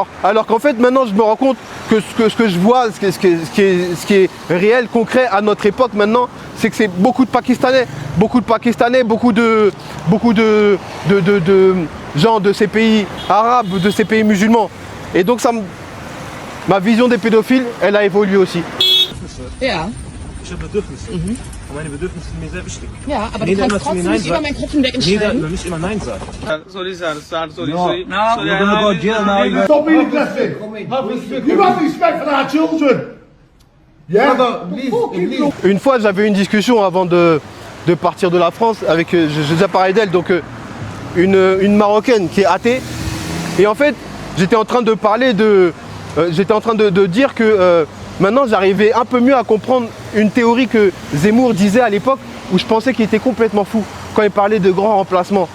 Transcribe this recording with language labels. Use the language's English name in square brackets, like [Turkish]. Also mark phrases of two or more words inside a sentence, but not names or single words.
[French] Alors qu'en fait, maintenant, je me rends compte que ce que je vois, ce qui est réel, concret à notre époque maintenant, c'est que c'est beaucoup de Pakistanais, beaucoup de gens de ces pays arabes, de ces pays musulmans. Et donc, ma vision des pédophiles, elle a évolué aussi. [German] Ja. Ich habe Bedürfnisse. Und meine Bedürfnisse sind mir sehr wichtig. Ja, aber du kannst trotzdem nicht über mein Gruppendeck entscheiden. Nicht immer Nein sagen. [English] Sorry, sir. Sorry. No, you're gonna go to jail now. Stop being aggressive. You have respect for our children. Yeah. [French] Une fois, j'avais une discussion avant de partir de la France avec, je déjà parlé d'elle, donc une Marocaine qui est athée. Et en fait, j'étais en train de parler de dire que maintenant, j'arrivais un peu mieux à comprendre une théorie que Zemmour disait à l'époque où je pensais qu'il était complètement fou quand il parlait de grand remplacement.